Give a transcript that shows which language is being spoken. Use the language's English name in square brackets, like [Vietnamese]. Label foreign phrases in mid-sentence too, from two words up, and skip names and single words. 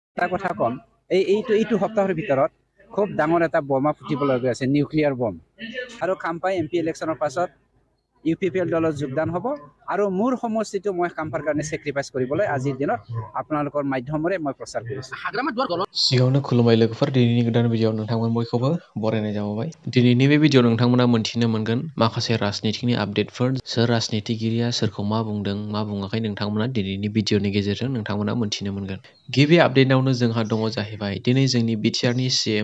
[Assamese] এটা কথা কম এইটো সপ্তাহৰ ভিতৰত খুব ডাঙৰ এটা বোমা ফুটিবলৈ গৈ আছে নিউক্লিয়াৰ বম আৰু কাম্পাই এমপি ইলেকশ্যনৰ পাছত UPPL দলত যোগদান হ'ব আৰু মোৰ সমষ্টিটো মই কাম্পাৰ কাৰণে সেক্ৰিফাইস কৰিবলৈ আজিৰ দিনত আপোনালোকৰ মাধ্যমৰে মই প্ৰচাৰ কৰিছো [Bodo] सिगाङावनो खुलुमबाय लोगोफोर दिनैनि गोदान भिडिअ नोंथांमोन बयखौबो बरायनाय जाबाय दिनैनि बे भिडिअ नोंथांमोना मोनथिनो मोनगोन माखासे राजनितिनि आपडेटफोर सोर राजनितिगिरिया सोरखौ मा बुंदों मा बुङाखै नोंथांमोना दिनैनि भिडिअनि गेजेरजों नोंथांमोना मोनथिनो मोनगोन गिबि आपडेटआवनो जोंहा दङ जाहैबाय दिनै जोंनि बिटिआरनि CM